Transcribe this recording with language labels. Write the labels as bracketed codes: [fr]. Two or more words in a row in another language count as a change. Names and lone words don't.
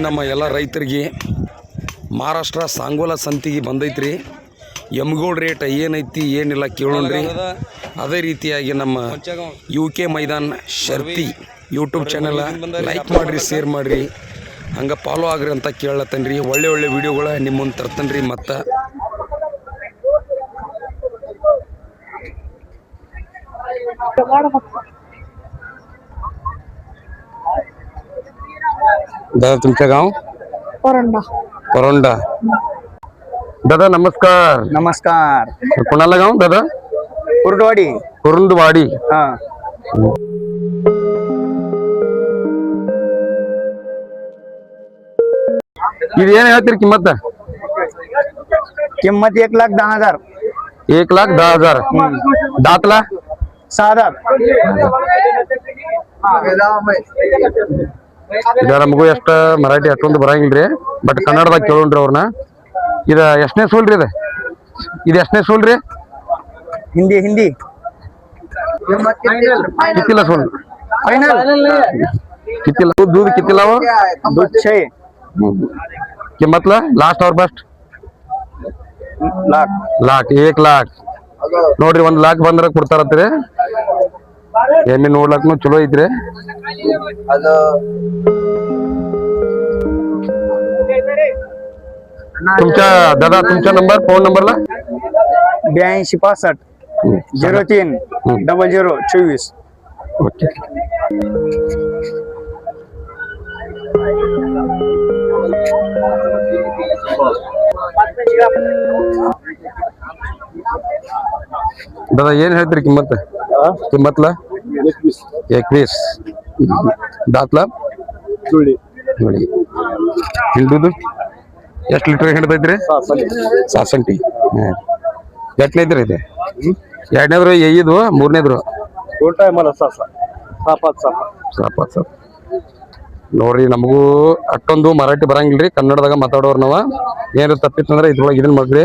[kn] ನಮ್ಮ ಎಲ್ಲ ರೈತರಿಗೆ ಮಹಾರಾಷ್ಟ್ರ ಸಾಂಗೋಲ ಸಂತಿಗೆ ಬಂದೈತ್ರಿ. ಎಮ್ಗೋಳ್ ರೇಟ್ ಏನೈತಿ ಏನಿಲ್ಲ ಕೇಳೋಣ್ರಿ. ಅದೇ ರೀತಿಯಾಗಿ ನಮ್ಮ UK ಮೈದಾನ ಶರ್ತಿ ಯೂಟ್ಯೂಬ್ ಚಾನಲ್ ಲೈಕ್ ಮಾಡಿರಿ, ಶೇರ್ ಮಾಡಿರಿ, ಹಂಗೆ ಫಾಲೋ ಆಗ್ರಿ ಅಂತ ಕೇಳತ್ತೇನೆ ರೀ. ಒಳ್ಳೆ ಒಳ್ಳೆ ವಿಡಿಯೋಗಳ ನಿಮ್ಮ ಮುಂದೆ ತರ್ತೇನೆ ರೀ. [mr] ಮತ್ತು दादा तुमचं गाव? परोंडा. परोंडा. दादा नमस्कार. नमस्कार. कोणाला गाव दादा? कुर्डवाडी. कुरुंदवाडी. हा. [kn] ಇದು ಏನು ಹೇಳ್ತೀರಿ ಕಿಮ್ಮತ್ತ? [mr] किंमत 1,10,000. 1,10,000. दातला 6,000. [kn] ಇದ ನಮಗೂ ಎಷ್ಟು ಮರಾಠಿ ಅಷ್ಟೊಂದು ಬರಂಗಿಲ್ರಿ, ಬಟ್ ಕನ್ನಡದಾಗ ಕೇಳೋಣ್ರಿ ಅವ್ರನ್ನ. ಇದ ಎಷ್ಟನೇ ಸೂಲ್ರಿ? ಇದು ಎಷ್ಟನೇ ಸೂಲ್ರಿ? [mr] हिंदी हिंदी कितीला सोल? फाइनल. कितीला दूध? कितीला हो? दूध 6. किंमतला [hi] लास्ट और बेस्ट [mr] लाख. [kn] 1,00,000 ನೋಡ್ರಿ. 1,00,000 ಬಂದ್ರ ಕೊಡ್ತಾರತ್ರಿ. ಎಮ್ಮೆ ನೋಡ್ಲಕ್ನು ಚಲೋ ಐತ್ರಿ. [mr] तुमच्या दादा तुमचा नंबर, फोन नंबरला 8265 03 0024. [kn] ओके. दादा ಏನ್ ಹೇಳ್ತೀರಿ ಕಿಮ್ಮತ್? ಕಿಮ್ಮತ್ಲ 21. [mr] दातला जुळी. [kn] ನೋಡಿ. ಹಿಂಡುದು ಎಷ್ಟು ಲೀಟರ್ ಹಿಡ್ದೈತ್ರಿ? 60. ಎಷ್ಟನೇದ್ರಿ ಇದೆ? ಎರಡನೇದ್ರು ಇದು, ಮೂರನೇದ್ರು ಸಾಪಾತ್. ನೋಡ್ರಿ, ನಮಗೂ ಅಷ್ಟೊಂದು ಮರಾಠಿ ಬರಂಗಿಲ್ರಿ, ಕನ್ನಡದಾಗ ಮಾತಾಡೋರು ನಾವ. ಏನಾರು ತಪ್ಪಿತ್ತಂದ್ರೆ ಇದ್ರೊಳಗೆ ಇದನ್ನ ಮಾಡ್ರಿ.